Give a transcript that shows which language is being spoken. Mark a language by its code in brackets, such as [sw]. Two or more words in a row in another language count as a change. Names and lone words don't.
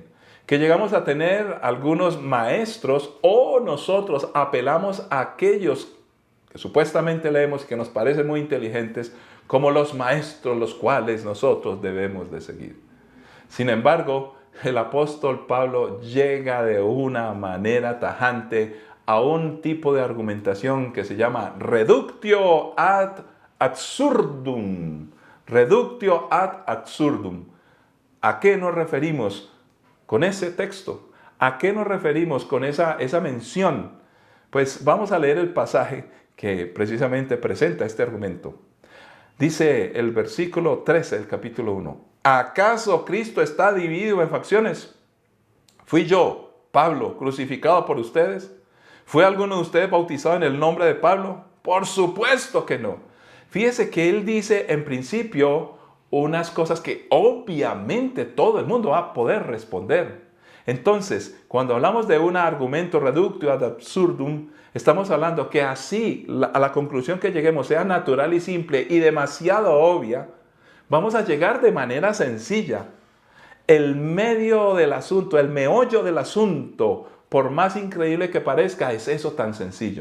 [es] Que llegamos a tener algunos maestros o nosotros apelamos a aquellos que supuestamente leemos y que nos parecen muy inteligentes como los maestros los cuales nosotros debemos de seguir. Sin embargo, el apóstol Pablo llega de una manera tajante a un tipo de argumentación que se llama [la] reductio ad absurdum. Reductio ad absurdum. [es] ¿A qué nos referimos con ese texto? ¿A qué nos referimos con esa mención? Pues vamos a leer el pasaje que precisamente presenta este argumento. Dice el versículo 13 del capítulo 1. ¿Acaso Cristo está dividido en facciones? ¿Fui yo, Pablo, crucificado por ustedes? ¿Fue alguno de ustedes bautizado en el nombre de Pablo? Por supuesto que no. Fíjese que él dice en principio unas cosas que obviamente todo el mundo va a poder responder. Entonces, cuando hablamos de un argumento [la] reductio ad absurdum, [es] estamos hablando que así a la conclusión que lleguemos sea natural y simple y demasiado obvia, vamos a llegar de manera sencilla. El medio del asunto, el meollo del asunto, por más increíble que parezca, es eso tan sencillo.